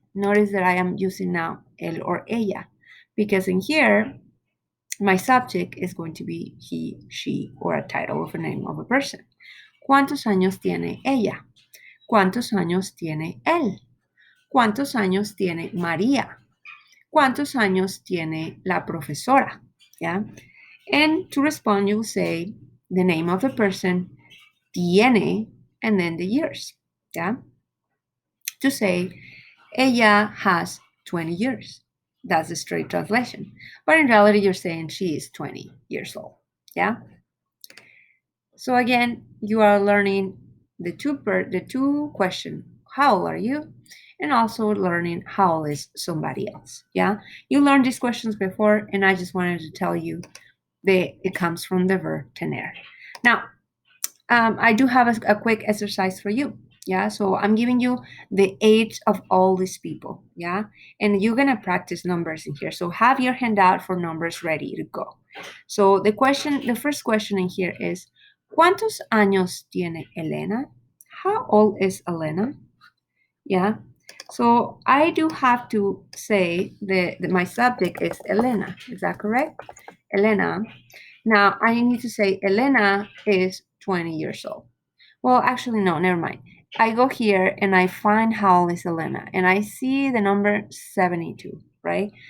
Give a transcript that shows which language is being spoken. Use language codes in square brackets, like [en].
[en] Notice that I am using now él or ella, because in here, my subject is going to be he, she, or a title of a name of a person. [es] ¿Cuántos años tiene ella? ¿Cuántos años tiene él? ¿Cuántos años tiene María? ¿Cuántos años tiene la profesora? [en] Yeah. And to respond, you say the name of the person, tiene, and then the years. Yeah. To say, ella has 20 years. That's the straight translation. But in reality, you're saying she is 20 years old. Yeah. So again, you are learning the two question, how old are you? And also learning how old is somebody else. Yeah. You learned these questions before, and I just wanted to tell you that it comes from the verb tener. Now, I do have a quick exercise for you. Yeah, so I'm giving you the age of all these people. Yeah, and you're gonna practice numbers in here. So have your handout for numbers ready to go. So the first question in here is, [es] ¿Cuántos años tiene Elena? [en] How old is Elena? Yeah, so I do have to say that my subject is Elena. Is that correct? Elena. Now I need to say Elena is 20 years old. Well, actually, no, never mind. I go here and I find how old is Elena, and I see the number 72, right?